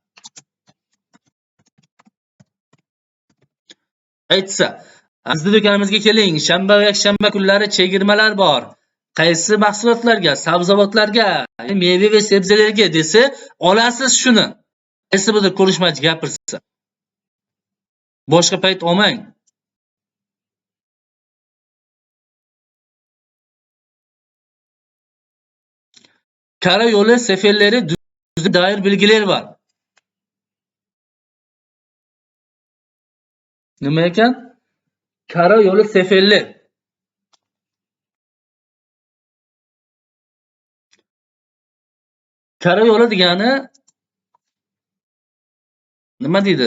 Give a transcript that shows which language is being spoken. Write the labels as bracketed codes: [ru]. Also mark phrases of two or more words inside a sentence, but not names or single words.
[uz] Aytsa, bizni do'konimizga keling, shanba va yakshanba kunlari chegirmalar bor. Qaysi mahsulotlarga, sabzavotlarga, meva va sebzelarga desa, olasiz shuni. Qaysi birdir ko'rishmachi gapirsa. Boshqa payt olmang. [tr] Karayolu seferleri düzlüğe dair bilgiler var. [uz] Nima ekan? [tr] Karayolu seferler. [uz] Karayolu degani nima deydi?